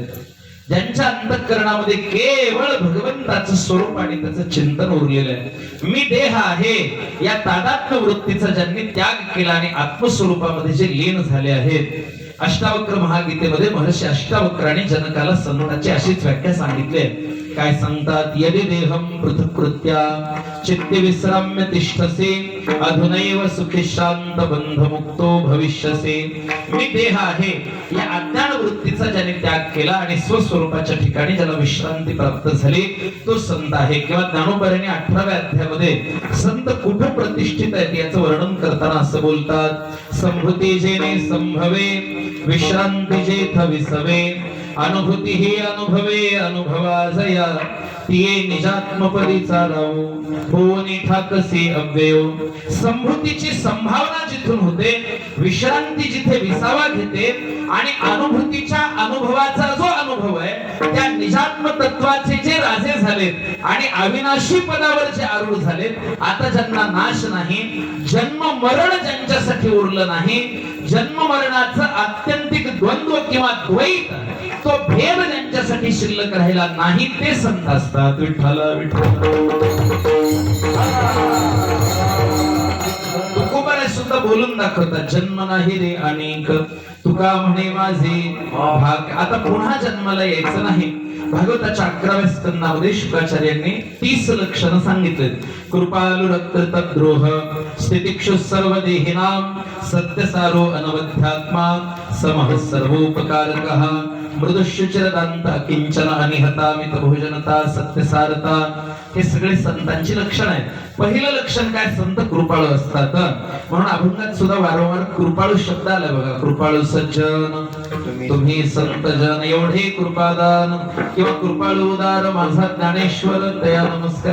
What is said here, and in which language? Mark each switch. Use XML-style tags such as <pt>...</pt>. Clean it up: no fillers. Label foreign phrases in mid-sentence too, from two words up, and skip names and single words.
<mr>ज्यांच्या अंतःकरणामध्ये केवळ भगवंताचं स्वरूप आणि त्याचं चिंतन उरलेलं आहे. मी देह आहे या तादात्म्य वृत्तीचा ज्यांनी त्याग केला आणि आत्मस्वरूपामध्ये जे लीन झाले आहेत. अष्टावक्र महागीतेमध्ये महर्षी अष्टावक्रांनी जनकाला संतांची अशीच व्याख्या सांगितली. काय सांगतात,</mr> <sa>यदि देहम पृथक्कृत्या चित्ते विश्राम्य तिष्ठसे अधुनैव सुखी शांत बंध मुक्तो भविष्यसे.</sa> <mr>मी देह आहे या अज्ञान वृत्तीचा ज्याने त्याग केला आणि स्वस्वरूपाच्या ठिकाणी ज्याला विश्रांती प्राप्त झाली तो संत आहे. किंवा ज्ञानोबारांनी 18व्या अध्यायामध्ये संत कुठे प्रतिष्ठित आहेत याचं वर्णन करताना असं बोलतात, संभूती जेने संभवे विश्रांती जेथ विसवे अनुभूती ही अनुभवे अनुभवा जया तिये निजात्मपदी चालावो होनी ठाकसे अव्ययो. संभूतीची संभावना जिथून होते, विश्रांती जिथे विसावा घेते आणि अनुभूतीच्या अनुभवाचा जो अनुभव आहे त्या निजात्म तत्वाचे जे राजे झालेत आणि अविनाशी पदावर जे आरूढ झालेत, आता ज्यांना नाश नाही, जन्म मरण ज्यांच्यासाठी उरलं नाही, जन्म मरणाचं आत्यंतिक द्वंद्व किंवा द्वैत तो भेद ज्यांच्यासाठी शिल्लक राहिला नाही, ते संत असतात. विठ्ठल तुकोबाराय सुद्धा बोलून दाखवतात, जन्म नाही रे अनेक तुका म्हणे माझे भाग. आता पुन्हा जन्माला यायचं नाही. भागवताच्या 11व्या स्कंदामध्ये शुकाचार्यांनी 30 लक्षणं सांगितलेत.</mr> <sa>कृपालु रक्तद्रोह स्थितिक्षु सर्व देहिनाम सत्यसारो अनवध्यात्मा समः सर्वोपकारकः मृदुशुचिरदांत किंचन अनिहता मित भोजनता सत्यसारता.</sa> <mr>हे सगळे संतांची लक्षण आहेत. पहिलं लक्षण काय, संत कृपाळू असतात. म्हणून अभंगात सुद्धा वारंवार कृपाळू शब्द आला बघा, कृपाळू सज्जन तुम्ही संत जन एवढे कृपादान किंवा कृपाळू उदार माझा ज्ञानेश्वर दया नमस्कार.</mr>